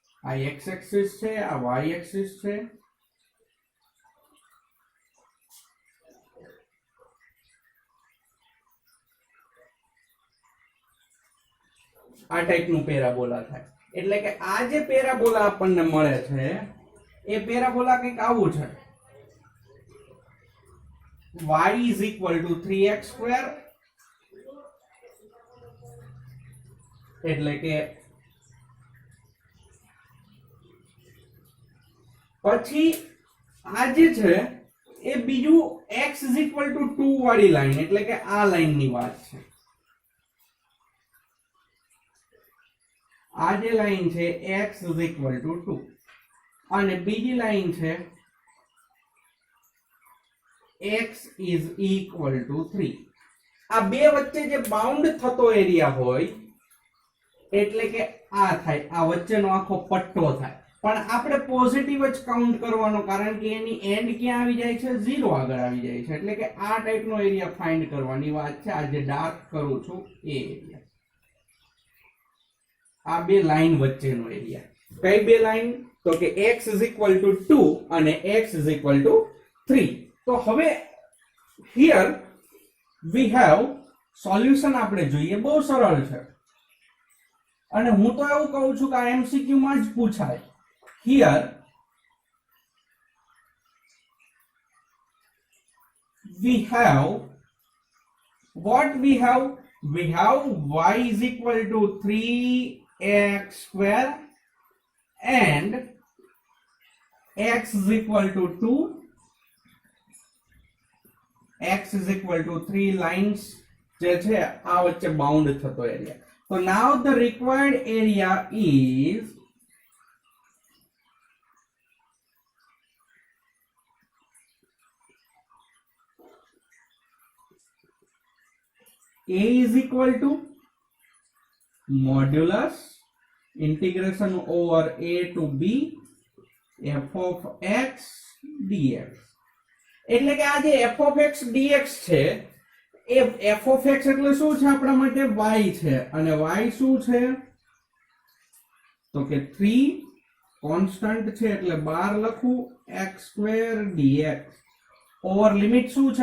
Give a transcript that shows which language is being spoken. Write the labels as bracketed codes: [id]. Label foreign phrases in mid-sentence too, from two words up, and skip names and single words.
[gu] આ x એક્સિસ છે, આ y એક્સિસ છે, આ ટાઈપનું પેરાબોલા થાય. એટલે કે આ જે પેરાબોલા આપણને મળે છે એ પેરાબોલા કંઈક આવું છે. [en] y is equal to 3x square, [gu] એટલે કે પછી આ જે છે એ બીજું [en] x is equal to 2 [gu] વાળી લાઈન, એટલે કે આ લાઈન ની વાત છે. આ જે લાઈન છે [en] x is equal to 2 [gu] અને બીજી લાઈન છે [en] x is equal to 3. [gu] આ બે વચ્ચે જે બાઉન્ડ થતો એરિયા હોય એટલે કે આ થાય, આ વચ્ચેનો આખો પટ્ટો થાય. પણ આપણે પોઝિટિવ જ કાઉન્ટ કરવાનો, કારણ કે એની એન્ડ ક્યાં આવી જાય છે? 0 આગળ આવી જાય છે. એટલે કે આ ટાઈપનો એરિયા ફાઇન્ડ કરવાની વાત છે. આ જે ડાર્ક કરું છું એ એરિયા, આ બે લાઈન વચ્ચેનો એરિયા. કઈ બે લાઈન? તો કે [en] x is equal to 2 [gu] અને [en] x is equal to 3. તો હવે here we have solution. [gu] આપણે જોઈએ, બહુ સરળ છે અને હું તો એવું કહું છું કે આ MCQ માં જ પૂછાય. [en] here we have what we have y is equal to 3x square and x is equal to 2, x is equal to 3 lines [gu] જે છે આ વચ્ચે બાઉન્ડ થતો એરિયા. [en] So now the required area is A is equal to modulus integration over a to b f of x dx. [gu] એટલે કે આ જે [en] f of x dx [gu] છે એ [en] f of x [gu] એટલે શું છે? આપણા માટે y છે અને y શું છે? તો કે 3 કોન્સ્ટન્ટ છે એટલે 12 લખું [en] x square dx over [gu] લિમિટ શું છે?